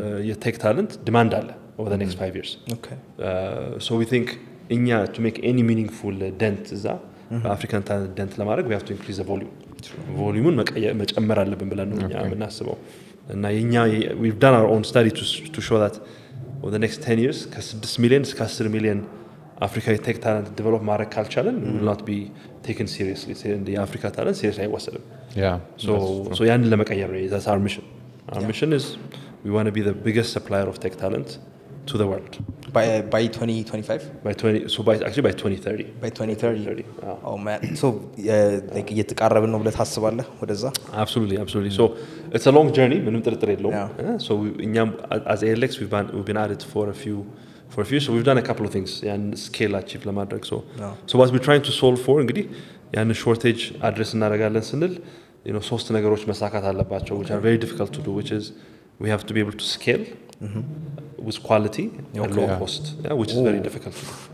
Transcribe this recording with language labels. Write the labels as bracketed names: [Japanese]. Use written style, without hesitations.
[English] የቴክ talent demand አለ over the next 5 years so we think እኛ to make any meaningful dent እዛ African talent dent ለማድረግ we have to increase the volume [Amharic] መጨመር አለብን ብለን ነው እኛ የምናስበው እና [English] we've done our own study to show that over the next 10 years ከ6 million እስከ 10 million African tech talent develop [Amharic] ማድረግ ካልቻለን [English] we will not be taken seriously the Africa talent seriously [Amharic] አይወሰድም [English] so [Amharic] ያንን ለመቀየር ነው [English] that's our mission our mission is we want to be the biggest supplier of tech talent to the world by 2025 actually by 2030 by 2030 oh man so like [Amharic] እየተቃረብን ነው ብለህ ታስባለህ ወደዛ [English] absolutely so it's a long journey [Amharic] ምንም ጥርጥር የለውም [English] so እኛም as ALX we've been at it for a few so we've done a couple of things and scale achieve ለማድረግ so what we're trying to solve for እንግዲህ ያን shortage address [Amharic] እናደርጋለን ስንል ሶስት ነገሮች መሳካት አለባቸው [English] which are very difficult to do which is we have to be able to scale with quality and low cost which is very difficult to